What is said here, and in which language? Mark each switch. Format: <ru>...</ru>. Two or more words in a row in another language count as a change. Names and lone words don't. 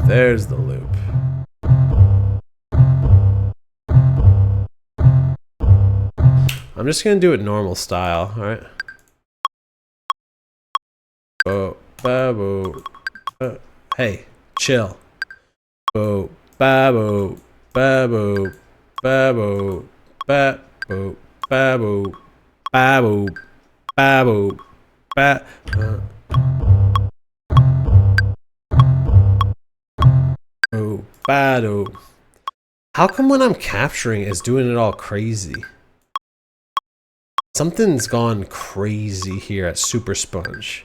<en>Where's the loop? I'm just gonna do it normal style, alright? Oh, babo. Hey, chill. Oh, babo, babo, babo, babo, babo, babo, babo, ba. Oh, bado. How come when I'm capturing it's doing it all crazy? Something's gone crazy here at SuperSponge.</en>